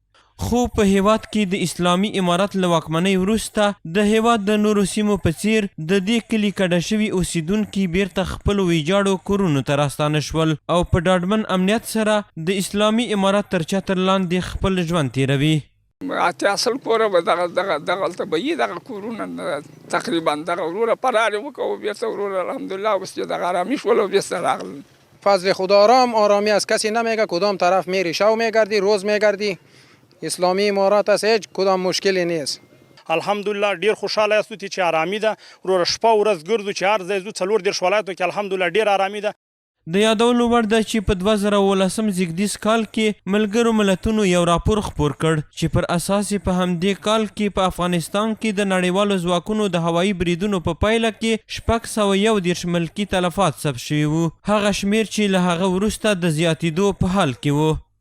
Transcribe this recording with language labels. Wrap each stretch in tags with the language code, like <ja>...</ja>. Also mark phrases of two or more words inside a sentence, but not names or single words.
<ps>خو په هیواد کې د اسلامي امارت له واکمنۍ وروسته د هیواد د نورو سیمو په څیر د دې کلي کډه شوي اوسیدونکي بیرته خپلو ویجاړو کورونو ته راستانه شول او په ډاډمن امنیت سره د اسلامي امارت تر چتر لاندې خپل ژوند تیروي. 80 کوره به دغلته به یي دغه کورونه تقریبا دغه وروره فرار یې وکړو، بیرته وروره الحمدلله اوس چې دغه آرامي شول او بیرته راغلل.</ps> <fa>فضل خدا آرامی از کسی نمیگه، کدام طرف میری شو میگردی روز میگردی، اسلامی امارات است، هیچ کدام مشکلی نیست.</fa> <ps>الحمدلله ډیر خوشاله یاستو چې آرامي ده، وروره شپه ورځ ګرځو چې هر ځای ځو 4 ولایتو کې الحمدلله ډیر آرامي ده. د یادولو وړ ده چې په 2019 زیږدیز کال کې ملګرو ملتونو یو راپور خپور کړ چې پر اساس په همدې کال کې په افغانستان کې د نړیوالو ځواکونو د هوایي بریدونو په پایله کې 611 ملکي تلفات ثبت شوي وو، هغه شمیر چې له هغه وروسته د زیاتېدو په حال کې وو.</ps>